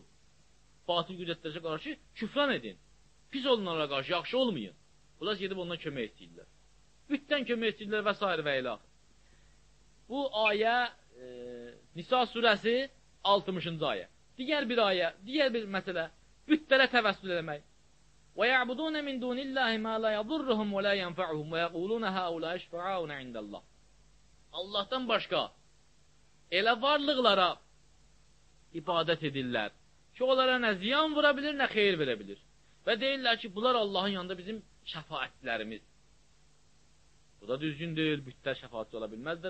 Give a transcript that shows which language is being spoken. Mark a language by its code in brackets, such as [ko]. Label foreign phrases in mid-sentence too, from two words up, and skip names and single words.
[az] Batil qüdrətlərə qarşı küfran edin. Pis olun onlara qarşı, yaxşı olmayın. Bunlar gedib ondan kömək istəyirlər. Bütdən kömək istəyirlər və s. və ilə. Bu ayə Nisa surəsi 60-cı ayə. Digər bir ayə, digər bir məsələ, bütlərə təvəssül eləmək. [ar] وَيَعْبُدُونَ مِنْ دُونِ اللّٰهِ مَا لَا يَضُرُّهُمْ وَلَا يَنْفَعُهُمْ وَيَقُولُونَ هَؤُلَاءِ شُفَعَاؤُنَا عِنْدَ اللّٰهِ. [az] Allahdan başqa elə varlıqlara ibadət edirlər ki, onlara nə ziyan vura bilir, nə xeyir verə bilir. Və deyirlər ki, bunlar Allahın yanında bizim şəfaətlərimiz. Bu da düzgün deyil, bütlər şəfaatçı ola bilməzdir.